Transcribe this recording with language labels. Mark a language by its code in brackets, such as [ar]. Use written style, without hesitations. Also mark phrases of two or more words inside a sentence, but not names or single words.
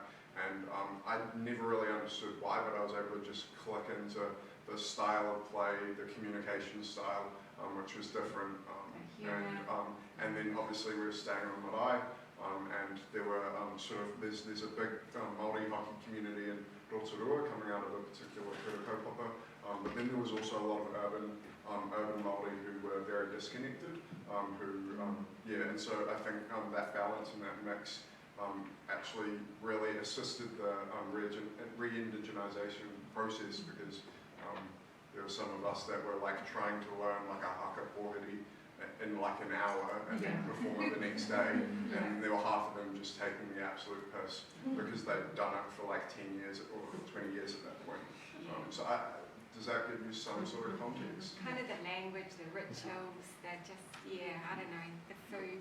[en] And I never really understood why, but I was able to just click into the style of play, the communication style, which was different. And then obviously we were staying on Marae, and there were there's a big Māori hockey community in Rotorua coming out of a particular [mi] kura kaupapa, [en] but then there was also a lot of urban Māori who were very disconnected, and so I think that balance and that mix actually really assisted the re-indigenisation process, because there were some of us that were like trying to learn like a [mi] haka pohiri [en] in like an hour and then perform it the next day, and there were half of them just taking the absolute piss because they'd done it for like 10 years or 20 years at that point. Does that give you some sort of context? Kind of the language, the rituals, they're just, I don't know, the food.